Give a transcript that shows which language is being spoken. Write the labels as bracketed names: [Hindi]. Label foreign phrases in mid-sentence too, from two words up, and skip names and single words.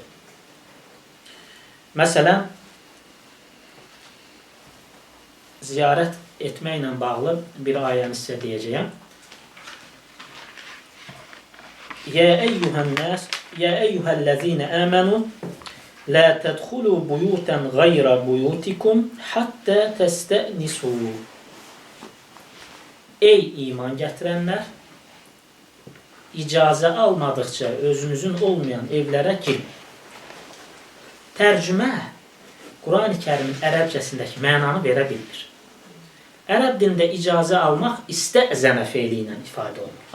[Azerbaijani] Məsələn, ziyarət etməklə bağlı bir ayəni sizə deyəcəyəm. [Arabic] يا أيها الناس، يا أيها الذين آمنوا لا تدخلوا بيوتا غير بيوتكم حتى تستأنسوا. [Azerbaijani] Ey iman gətirənlər, icazə almadıqca özünüzün olmayan evlərə girin. Tərcümə Quran-ı Kərimin ərəbcəsindəki mənanı verə bilir. Ərəb dilində icazə almaq istəzənə feili ilə ifadə olunur.